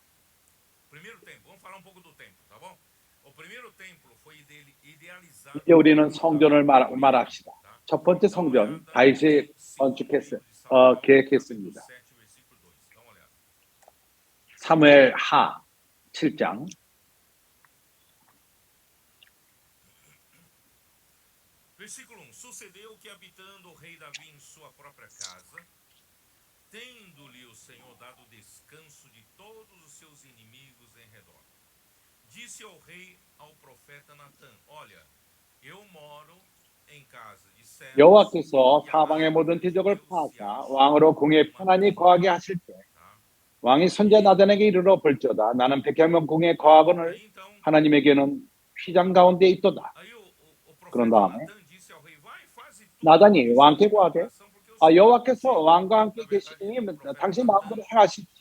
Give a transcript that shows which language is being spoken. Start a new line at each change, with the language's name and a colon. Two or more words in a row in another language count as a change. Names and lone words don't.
Korean: 이제 우리는 성전을 말합시다. 첫 번째 성전 다윗이 계획했습니다. 사무엘 하 7장.
Portuguese: Versículo 1. Sucedeu que, habitando o rei Davi em sua própria casa, tendo-lhe o Senhor dado descanso de todos os seus inimigos em redor, disse ao rei ao profeta Natã: Olha, eu moro em casa de cedros.
Korean: 여호와께서 사방의 모든 대적을 파하사 왕으로 궁에 편안히 거하게 하실 때 왕이 손자 나단에게 이르러 볼지어다. 나는 백향명 궁에 거하거늘 하나님에게는 휘장 가운데 있도다. 그런 다음에 나단이 왕께 고하되 여호와께서 왕과 함께 계시니 당신 마음대로 행하십시오.